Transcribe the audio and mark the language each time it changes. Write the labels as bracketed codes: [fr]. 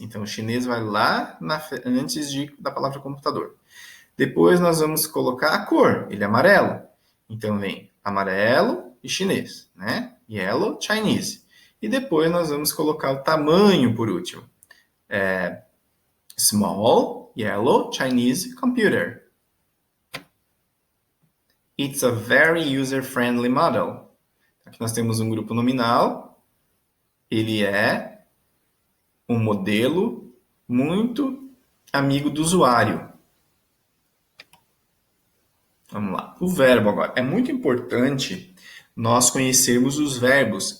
[pt] Então o chinês vai lá antes da palavra computador. Depois nós vamos colocar a cor, ele é amarelo. Então vem amarelo e chinês, né? [en] Yellow, Chinese. [pt] E depois nós vamos colocar o tamanho por último. [en] Small, yellow, Chinese, computer. It's a very user-friendly model. [pt] Aqui nós temos um grupo nominal. Ele é um modelo muito amigo do usuário. Vamos lá. O verbo agora. É muito importante nós conhecermos os verbos.